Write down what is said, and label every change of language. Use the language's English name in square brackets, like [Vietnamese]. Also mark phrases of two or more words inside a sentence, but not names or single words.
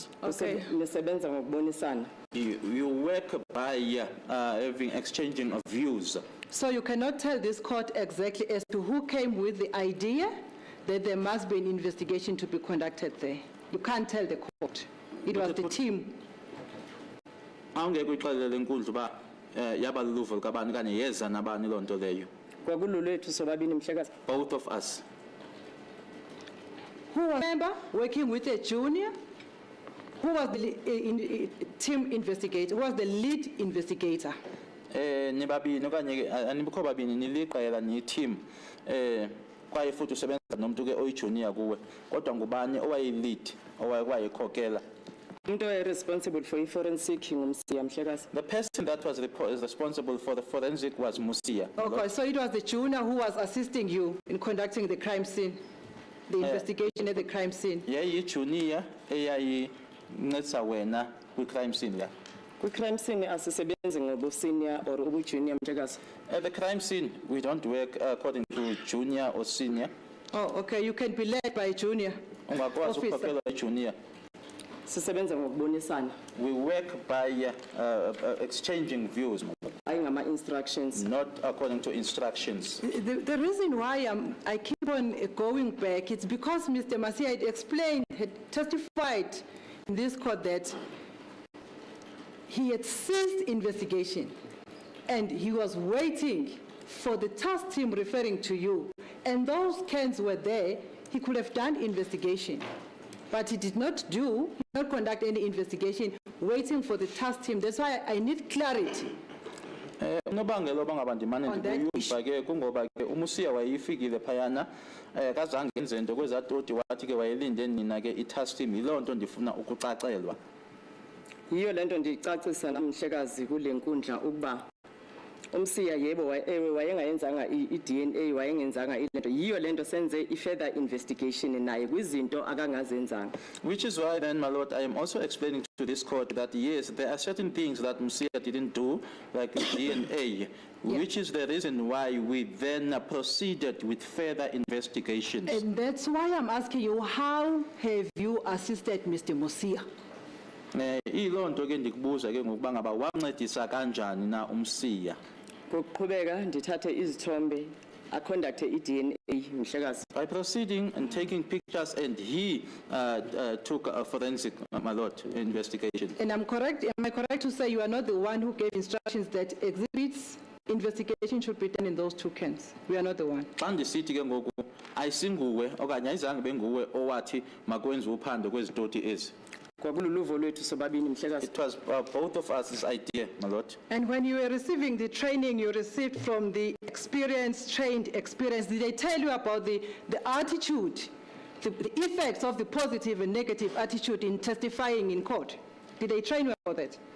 [Xhosa] Okay. Nisebenza ngokubonisana. [English] You work by having exchanging of views. So you cannot tell this court exactly as to who came with the idea that there must be an investigation to be conducted there. You can't tell the court. It was the team. [Xhosa] Awungeke uyixelele enkundla uba yaba luluvo likabani kanye yeza nabani loo nto leyo. Kwakulolwethu sobabini mhlekazi. [English] Both of us. Who was a member working with a junior? Who was the team investigator? Who was the lead investigator? [Xhosa] Nibabini okanye ke anibukho babini niliqela ni team kwaye futhi usebenza nomuntu ke oyijunior kuwe kodwa ngubani owayilead owayekhokela. Umuntu [English] responsible for forensic [Xhosa] ngumsiya mhlekazi. [English] The person that was responsible for the forensic was Musia. Okay, so it was the junior who was assisting you in conducting the crime scene, the investigation at the crime scene. [Xhosa] Yayi junior eyayincedisa wena kwi [English] crime scene [Xhosa] la. Kwi- [English] crime scene [Xhosa] asisebenzi ngobu-senior or ubu-junior mhlekazi. [English] At the crime scene, we don't work according to junior or senior. Oh, okay, you can be led by a junior [Xhosa] Ungakwazi [English] officer. [Xhosa] ukukhokelwa junior. Sisebenza ngokubonisana. [English] We work by exchanging views, [Xhosa] Hayi ngama-instructions. [English] not according to instructions. The reason why I keep on going back, it's because Mr. Masia had explained, had testified in this court that he had ceased investigation and he was waiting for the task team referring to you. And those cans were there, he could have done investigation. But he did not conduct any investigation, waiting for the task team. That's why I need clarity. [Xhosa] Unobangela obangaba ndimane [English] On that [Xhosa] ndikuyuva ke kungoba ke uMusia wayifikile phayana kazange enze into kwezatoti wathi ke wayelinde nina ke i- [English] task team [Xhosa] yiloo nto ndifuna ukucacelwa. Yiyo lento ndicacisa namhlekazi kule nkundla ukuba umsiya yebo ewe wayengayenzanga i-DNA wayengenzanga ilento yiyo lento senze i- [English] further investigation [Xhosa] naye kwizinto akangazenzanga. [English] Which is why then, my lord, I am also explaining to this court that yes, there are certain things that Musia didn't do, like DNA, which is the reason why we then proceeded with further investigations. And that's why I'm asking you, how have you assisted Mr. Masia? [Xhosa] Ilo nto ke ndikubuza ke ngokuba ngaba wancedisa kanjani na uMsiya. Ngokuqhubeka ndithathe izithombe aconducte i-DNA mhlekazi. [English] By proceeding and taking pictures, and he took a forensic, my lord, investigation. And am I correct to say you are not the one who gave instructions that exhibits investigation should be done in those two cans? We are not the one. [Xhosa] Xa ndisithi ke ngoku ayisinguwe okanye ayizange benguwe owathi makwenziwe uphando kwezitoti ezi. Kwakululuvo lwethu sobabini mhlekazi. [English] It was both of us' idea, my lord. And when you were receiving the training you received from the trained experience, did they tell you about the attitude the effects of the positive and negative attitude in testifying in court? Did they train you about that?